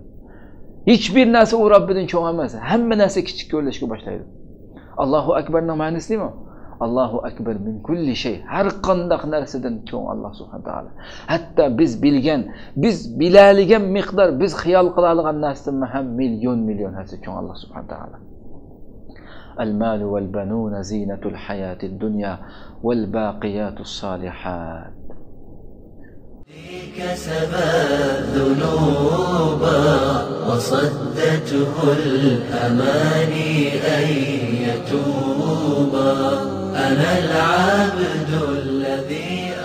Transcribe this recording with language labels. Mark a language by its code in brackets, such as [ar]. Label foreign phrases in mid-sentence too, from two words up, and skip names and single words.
[uz] Hech bir narsa u Robbidan cho'ng emas, hamma narsa kichik ko'rinishga boshlaydi. Allohu akbarning ma'nosi nima? [ar] الله أكبر من كل شيء. [uz] Har qanday narsadan cho'ng Alloh [ar] سبحانه وتعالى. [uz] Hatto biz bilgan, biz biladigan miqdor, biz xiyol qila olgan narsadan ham million narsa cho'ng Alloh [ar] سبحانه وتعالى. المال والبنون زينة الحياة الدنيا والباقيات الصالحات. كسب الذنوب وصدته الأماني أن يتوب أنا العبد الذي